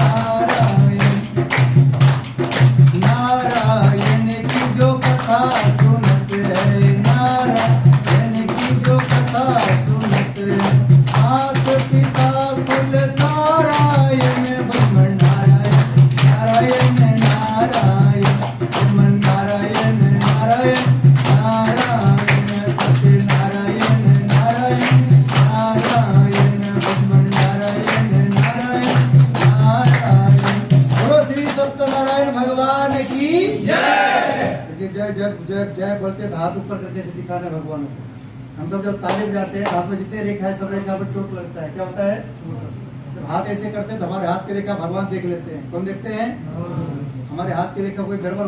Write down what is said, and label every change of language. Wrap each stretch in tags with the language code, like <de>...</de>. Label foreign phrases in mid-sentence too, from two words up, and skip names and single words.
<hi>नारायण नारायण की जो कथा सुनत है नारायण की जो कथा सुनत है मात पिता कुल नारायण भजमन नारायण नारायण नारायण भजमन नारायण नारायण नारायण सत्य नारायण नारायण नारायण भजमन नारायण नारायण नारायण बोलो श्री सत्यनारायण भगवान की जय जय जय जय जय बोलते हैं हाथ ऊपर करके से दिखाना है भगवान को हम सब जब ताली बजाते हैं हाथ में जितने रेखा है सब रेखा पर चोट लगता है क्या होता है जब हाथ ऐसे करते हैं तो हमारे हाथ की रेखा भगवान देख लेते हैं कौन देखते हैं हमारे हाथ की रेखा कोई गड़बड़</hi>